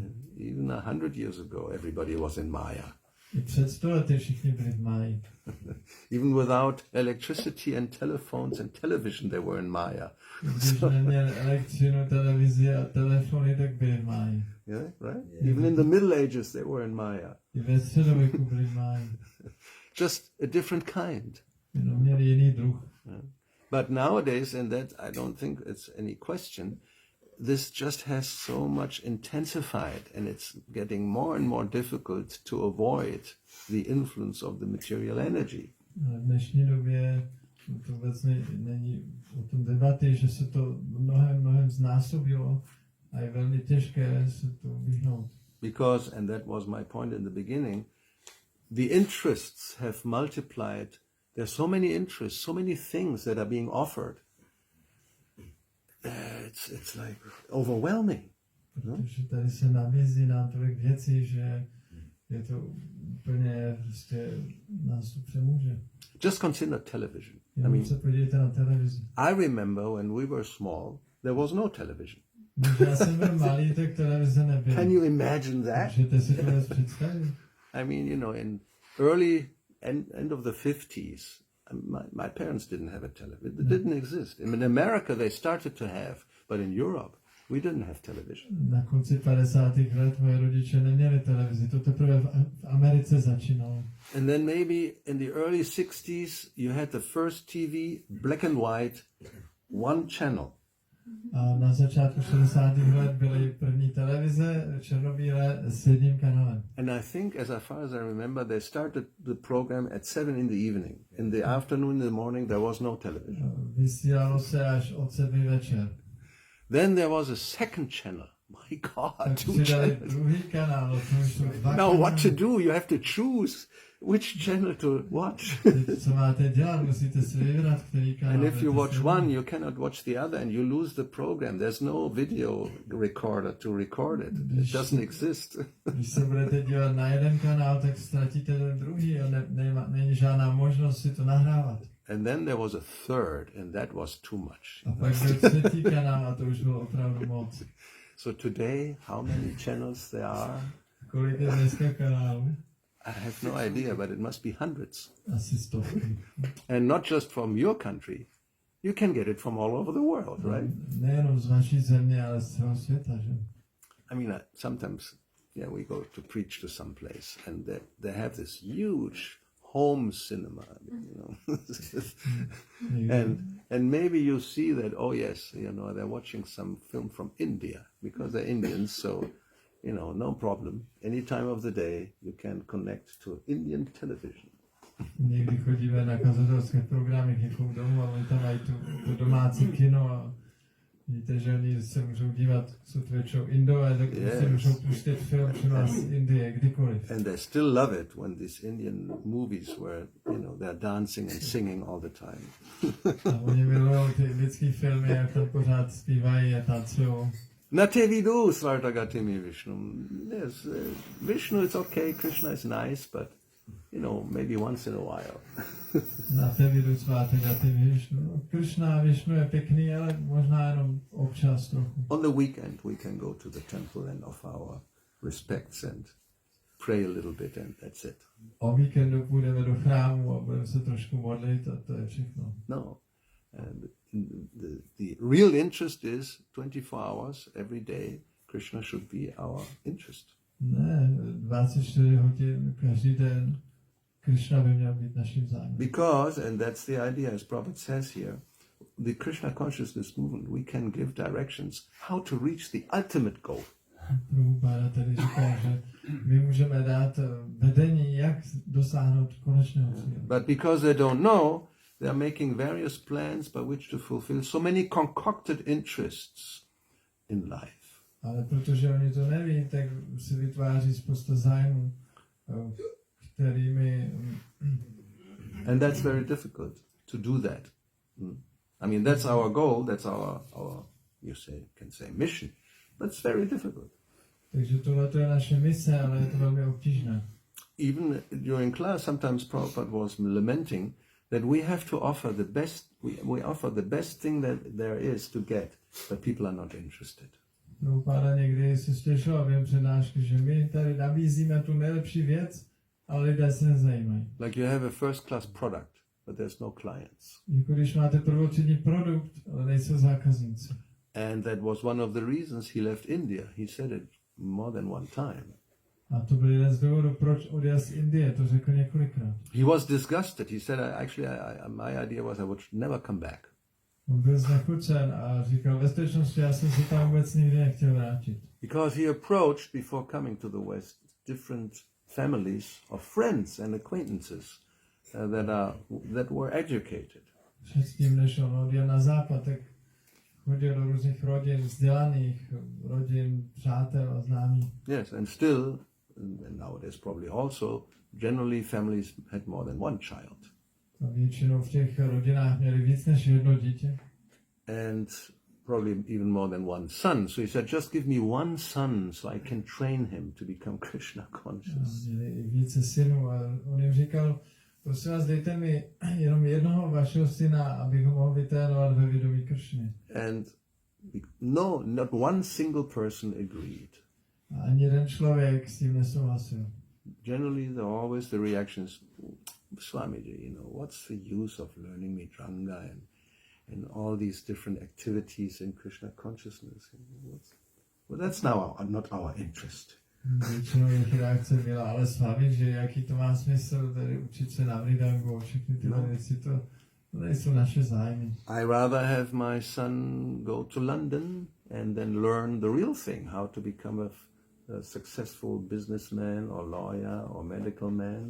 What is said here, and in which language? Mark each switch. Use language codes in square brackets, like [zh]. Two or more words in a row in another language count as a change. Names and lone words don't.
[en] Even 100 years ago, everybody was in Maya. [cs] I před 100 lety všichni byli v Máji. [en] Even without electricity and telephones and television, they were in Maya. [cs] Když neměli elektřinu, televizi a telefony, tak byli v Máji. [en] Yeah, right? Even in the Middle Ages, they were in Maya. [cs] I ve středověku byli máji. [en] Just a different kind. [cs] Jenom měli jiný druh. [en] But nowadays, and that I don't think it's any question, this just has so much intensified, and it's getting more and more difficult to avoid the influence of the material energy. [cs] V dnešní době to vůbec není o tom debaty, že se to mnohem znásobilo a je velmi těžké se to vyhnout. [en] Because, and that was my point in the beginning, the interests have multiplied. There's so many interests, so many things that are being offered. It's like overwhelming. [cs] Protože tady se nabízí nám tolik věcí, že je to úplně prostě nás to přemůže. [en] Just consider television. [cs] Jenom se podívejte na televizi. [en] I remember when we were small, there was no television. [cs] Když já jsem byl malý, tak televize nebyla. [en] Can you imagine that? [cs] Můžete si to představit? [en] I mean, in early end of the 50s, my parents didn't have a television. It didn't exist. In America, they started to have, but in Europe, we didn't have television. [cs] Na konci 50. let moje rodiče neměli televizi. To teprve v Americe začínalo. [en] And then maybe in the early 60s, you had the first TV, black and white, one channel. [cs] A na začátku 60. let byly první televize černobílé s jedním kanálem. [en] And I think, as far as I remember, they started the program at 7 in the evening. In the afternoon, in the morning, there was no television. [cs] Vysílalo se až od 7 večer. [en] Then there was a second channel. My God, two channels. [cs] Druhý kanál, [en] Now what to do? You have to choose which channel to watch. [cs] Co máte dělat? Musíte si vybrat, který kanál. [en] And if you watch one, you cannot watch the other, and you lose the program. There's no video recorder to record it. It doesn't exist. [cs] Když se budete dívat na jeden kanál, tak ztratíte ten druhý a není žádná možnost si to nahrávat. [en] And then there was a third, and that was too much. [cs] A pak byl třetí kanál a to už bylo opravdu moc. [en] So today, how many channels there are? [cs] Kolik je dneska kanálů? [en] I have no idea, but it must be hundreds. [cs] Asi stovky. [en] And not just from your country. You can get it from all over the world, right? [cs] Nejenom z vaší země, ale z celého světa, že? [en] I mean, sometimes, we go to preach to some place, and they have this huge home cinema, and maybe you see that, oh yes, they're watching some film from India because they're Indians, so no problem. Any time of the day you can connect to Indian television. [cs] Někdy chodíme na kazatelské programy k někomu domů a oni tam mají to domácí kino a víte, že oni se můžou dívat, jsou to většinou Indové, tak si můžou pustit film třeba z Indie, kdykoliv. [en] And they still love it when these Indian movies where, they're dancing and singing all the time. [cs] A oni milují ty indické filmy, jak tam pořád zpívají a tancujou. [sa] Na te vidu, Svartagatimi Vishnu. [en] Yes, Vishnu is okay, Krishna is nice, but, maybe once in a while. [sa] Na te vidu Svartagatimi Vishnu. [cs] Krishna a Vishnu je pěkný, ale možná jenom občas trochu. [en] On the weekend we can go to the temple and offer our respects and pray a little bit, and that's it. [cs] O víkendu půjdeme do chrámu a budeme se trošku modlit a to je všechno. [en] No. And the real interest is 24 hours every day. Krishna should be our interest. [cs] Ne, 24 hodin každý den Krishna by měl být naším zájmem. [en] Because, and that's the idea, as Prabhupada says here, the Krishna consciousness movement, we can give directions how to reach the ultimate goal. [cs] Prabhupada tady říká, že my můžeme dát vedení, jak dosáhnout konečného cíle. [en] But because they don't know, they are making various plans by which to fulfill so many concocted interests in life. [cs] Ale protože oni to neví, tak si vytváří spousta zájmů, kterými... [en] And that's very difficult to do that. I mean, that's our goal, that's our can say mission, but it's very difficult. [cs] Takže tohle je naše mise, ale je to velmi obtížné. [en] Even during class, sometimes Prabhupada was lamenting that we have to offer the best, we offer the best thing that there is to get, but people are not interested. [cs] Prabhupada někdy si stěžoval během přednášky, že my tady nabízíme tu nejlepší věc, ale lidé se nezajímají. [en] Like you have a first class product, but there's no clients. [cs] Jako když máte prvotřídní produkt, ale nejsou zákazníci. [en] And that was one of the reasons he left India. He said it more than one time. [cs] A to byl jeden z důvodů, proč odjel z Indie, to řekl několikrát. [en] He was disgusted. He said, my idea was I would never come back. [cs] On byl znechucen a říkal, ve skutečnosti já jsem se tam vůbec nikdy nechtěl vrátit. [en] Because he approached, before coming to the West, different families of friends and acquaintances that were educated. [cs] Předtím, než on odjel na západ, tak chodil do různých rodin, vzdělaných rodin, přátel a známých. [en] Yes, and still, and nowadays probably also, generally families had more than one child. [cs] A většinou v těch rodinách měli víc než jedno dítě. [en] And probably even more than one son. So he said, just give me one son so I can train him to become Krishna conscious. [cs] A měli i více synů a on jim říkal, prosím vás, dejte mi jenom jednoho vašeho syna, abych ho mohl vytrénovat ve vědomí Kršny. [en] And no, not one single person agreed. [cs] A ani jeden člověk s tím nesouhlasil. [en] Generally, always the reactions, Swamiji, what's the use of learning Midranga and all these different activities in Krishna consciousness? Well, that's now not our interest. [cs] Většinou jejich reakce byla, ale Swami, že jaký to má smysl tady učit se na Vridangu a všechny tyhle věci, to nejsou naše zájmy. [en] I rather have my son go to London and then learn the real thing, how to become a successful businessman or lawyer or medical man.